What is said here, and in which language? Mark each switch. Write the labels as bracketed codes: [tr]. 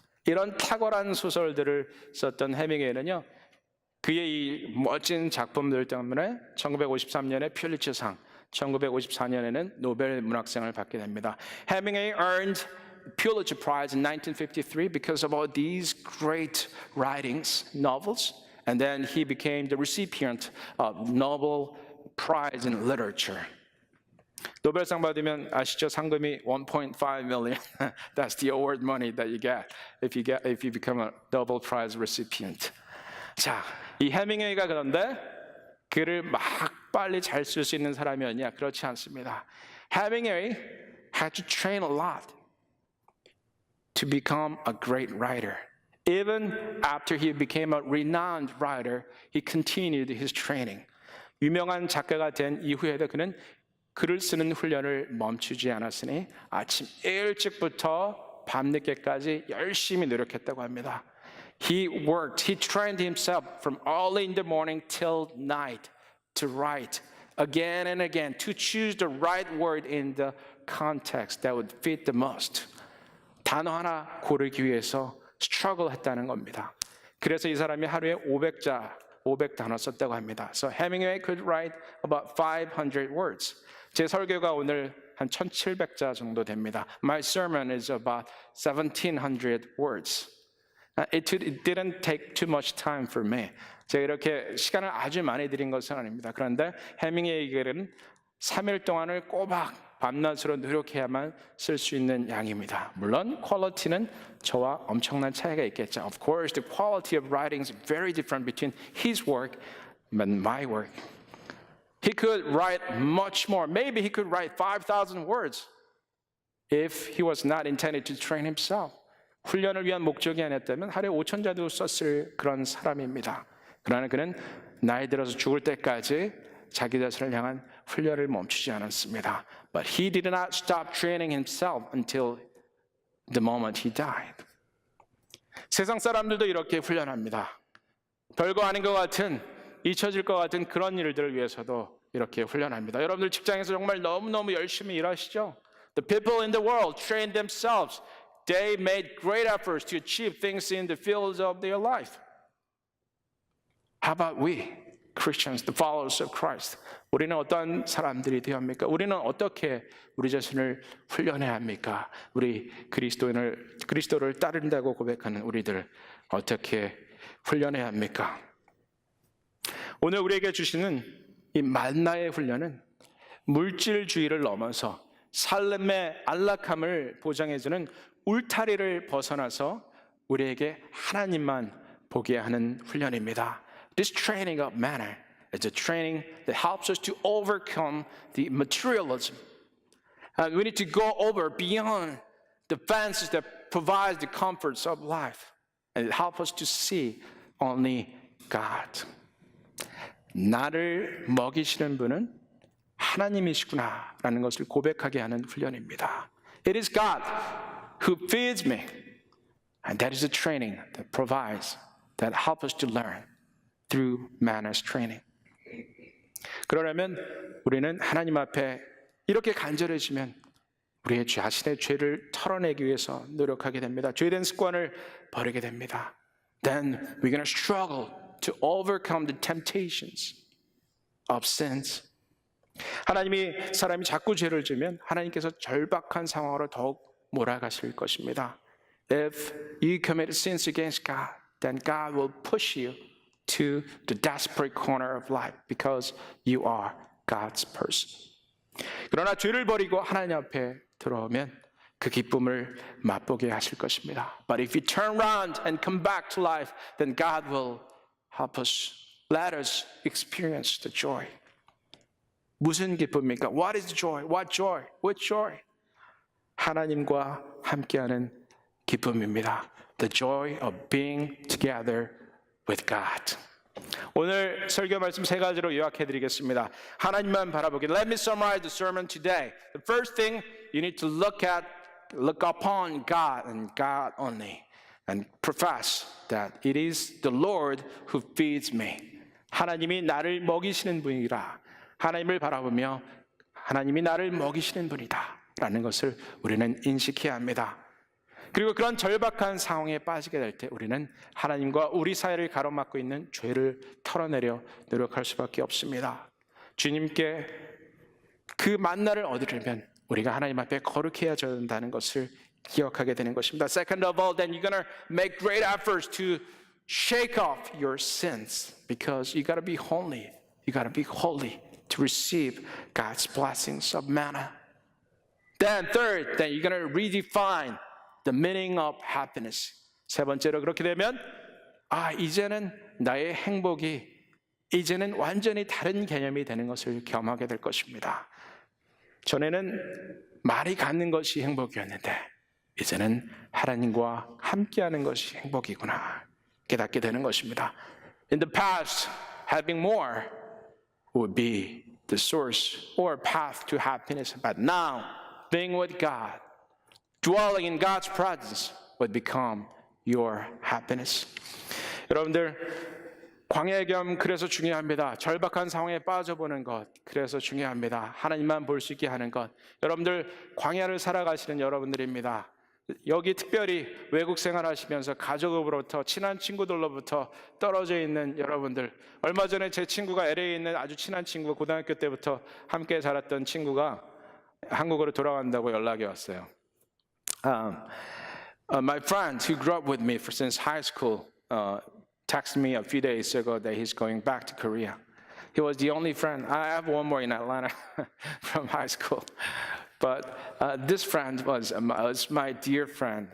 [ko] 이런 탁월한 소설들을 썼던 해밍웨이는요. 그의 이 멋진 작품들 때문에 1953년에 퓰리처상, 1954년에는 노벨 문학상을 받게 됩니다. [en] 해밍웨이 earned Pulitzer Prize in 1953 because of all these great writings, novels, and then he became the recipient of Nobel Prize in Literature. [ko] 노벨상 받으면 아시죠? 상금이 [en] 1.5 million. That's the award money that you get if you become a Nobel Prize recipient. [ko] 자, 이 해밍웨이가 그런데 글을 막 빨리 잘 쓸 수 있는 사람이었냐? 그렇지 않습니다. [en] 해밍웨이 had to train a lot to become a great writer. Even after he became a renowned writer, he continued his training. [ko] 유명한 작가가 된 이후에도 그는 글을 쓰는 훈련을 멈추지 않았으니 아침 일찍부터 밤늦게까지 열심히 노력했다고 합니다. [en] He trained himself from early in the morning till night to write again and again, to choose the right word in the context that would fit the most. [ko] 단어 하나 고르기 위해서 struggle 했다는 겁니다. 그래서 이 사람이 하루에 500단어 썼다고 합니다. [en] So Hemingway could write about 500 words. [ko] 제 설교가 오늘 한 1700자 정도 됩니다. [en] My sermon is about 1700 words. It didn't take too much time for me. [ko] 제가 이렇게 시간을 아주 많이 들인 것은 아닙니다. 그런데 해밍웨이의 글은 3일 동안을 꼬박 밤낮으로 노력해야만 쓸 수 있는 양입니다. 물론 퀄리티는 저와 엄청난 차이가 있겠죠. [en] Of course, the quality of writing is very different between his work and my work. He could write much more. Maybe he could write 5,000 words if he was not intended to train himself. [ko] 훈련을 위한 목적이 아니었다면 하루에 5,000자도 썼을 그런 사람입니다. 그러나 그는 나이 들어서 죽을 때까지 자기 자신을 향한 훈련을 멈추지 않았습니다. [en] But he did not stop training himself until the moment he died. [ko] 세상 사람들도 이렇게 훈련합니다. 별거 아닌 것 같은, 잊혀질 것 같은 그런 일들을 위해서도 이렇게 훈련합니다. 여러분들 직장에서 정말 너무너무 열심히 일하시죠? [en] The people in the world trained themselves. They made great efforts to achieve things in the fields of their life. How about we, Christians, the followers of Christ? [ko] 우리는 어떤 사람들이 되어야 합니까? 우리는 어떻게 우리 자신을 훈련해야 합니까? 우리 그리스도를 따른다고 고백하는 우리들 어떻게 훈련해야 합니까? 오늘 우리에게 주시는 이 만나의 훈련은 물질주의를 넘어서 삶의 안락함을 보장해주는 울타리를 벗어나서 우리에게 하나님만 보게 하는 훈련입니다. [en] This training of manner is a training that helps us to overcome the materialism. And we need to go over beyond the fences that provide the comforts of life. And it helps us to see only God. [ko] 나를 먹이시는 분은 하나님이시구나라는 것을 고백하게 하는 훈련입니다. [en] It is God who feeds me. And that is the training that provides, that helps us to learn through manners training. [ko] 그러려면 우리는 하나님 앞에 이렇게 간절해지면 우리의 자신의 죄를 털어내기 위해서 노력하게 됩니다. 죄된 습관을 버리게 됩니다. [en] Then we're going to struggle to overcome the temptations of sins. [ko] 사람이 자꾸 죄를 지으면 하나님께서 절박한 상황으로 더욱 몰아가실 것입니다. [en] If you commit sins against God, then God will push you to the desperate corner of life because you are God's person. [ko] 그러나 죄를 버리고 하나님 앞에 들어오면 그 기쁨을 맛보게 하실 것입니다. [en] But if you turn around and come back to life, then God will help us, let us experience the joy. [ko] 무슨 기쁨입니까? [en] What is joy? What joy? What joy? [ko] 하나님과 함께하는 기쁨입니다. [en] The joy of being together with God. [ko] 오늘 설교 말씀 세 가지로 요약해 드리겠습니다. 하나님만 바라보기. [en] Let me summarize the sermon today. The first thing you need to look upon God and God only, and profess that it is the Lord who feeds me. [ko] 하나님이 나를 먹이시는 분이라. 하나님을 바라보며 하나님이 나를 먹이시는 분이다라는 것을 우리는 인식해야 합니다. 그리고 그런 절박한 상황에 빠지게 될 때 우리는 하나님과 우리 사이를 가로막고 있는 죄를 털어내려 노력할 수밖에 없습니다. 주님께 그 만나를 얻으려면 우리가 하나님 앞에 거룩해야 된다는 것을 기억하게 되는 것입니다. [en] Second of all, then you're going to make great efforts to shake off your sins because you got to be holy. You got to be holy to receive God's blessings of manna. Then third, then you're going to redefine the meaning of happiness. [ko] 세 번째로 그렇게 되면 이제는 나의 행복이 이제는 완전히 다른 개념이 되는 것을 경험하게 될 것입니다. 전에는 말이 갖는 것이 행복이었는데 이제는 하나님과 함께하는 것이 행복이구나 깨닫게 되는 것입니다. [en] In the past, having more would be the source or path to happiness, but now being with God, dwelling in God's presence would become your happiness. [ko] 여러분들 광야 겸 그래서 중요합니다. 절박한 상황에 빠져보는 것 그래서 중요합니다. 하나님만 볼 수 있게 하는 것. 여러분들 광야를 살아가시는 여러분들입니다. 여기 특별히 외국 생활하시면서 가족으로부터 친한 친구들로부터 떨어져 있는 여러분들. 얼마 전에 제 친구가 LA에 있는 아주 친한 친구가 고등학교 때부터 함께 자랐던 친구가 한국으로 돌아간다고 연락이 왔어요. [en] My friend who grew up with me since high school texted me a few days ago that he's going back to Korea. He was the only friend. I have one more in Atlanta from high school. But this friend was my dear friend.